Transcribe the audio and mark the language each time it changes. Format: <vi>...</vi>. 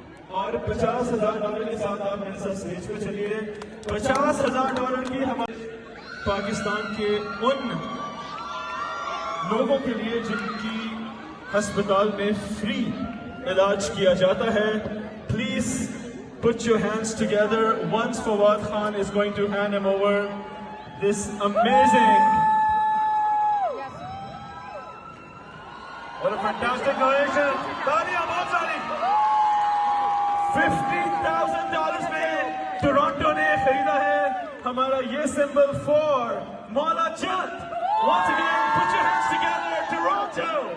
<ur>اور $50,000 کے ساتھ آپ میرے ساتھ اسٹیج پہ چلیے. $50,000 کی ہمارے پاکستان کے ان لوگوں کے لیے جن کی ہسپتال میں فری علاج کیا جاتا ہے.</ur> <en>Please put your hands together once Fawad Khan is going to hand him over this amazing. What a fantastic donation.</en> <ur>Talia bahut sari. $50,000 میں ٹورانٹو نے خریدا ہے ہمارا یہ سمبل فور مولا چند.</ur> <en>Once again, put your hands together, Toronto.</en>